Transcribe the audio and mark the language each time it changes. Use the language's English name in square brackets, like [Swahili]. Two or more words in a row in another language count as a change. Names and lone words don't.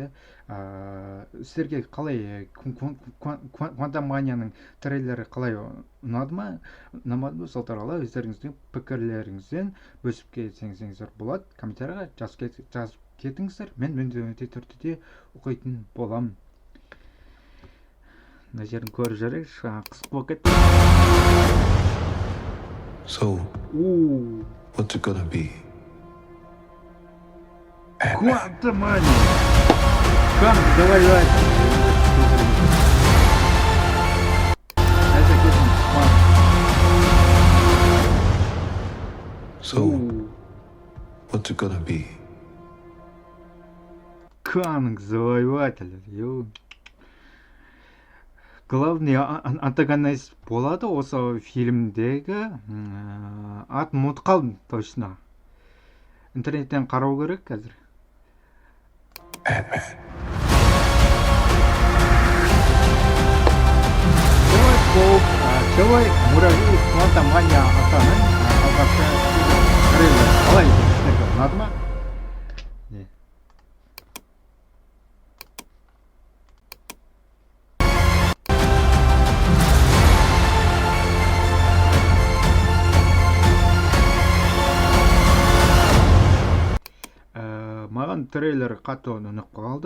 [Kazakh] Сіздерге қалай Квантуманияның трейлері қалай ұнады ма? Ұнамады ма? Сол туралы өздеріңіздің пікірлеріңізден бөлісіп кетсеңіздер болады. Комментарийға жазып кетіңіздер. Мен міндетті түрде оқитын боламын. Мына жерін көріп жүрейікші, қысып болып кетті. [English] So, what's it gonna be? [Kazakh] Квантумания! Давай. [English] So, what's it gonna be? [Russian] Канг завоеватель. Главный антагонист [Kazakh] болады осы фильмдегі. Атын ұмытып қалдым точно. Интернеттен қарау керек қазір. Ant-Man. Человек муравей Квантумания атаның алғашқы трейлер қалай сіздерге ұнады ма? Не? Маған трейлер қатты ұнап қалды.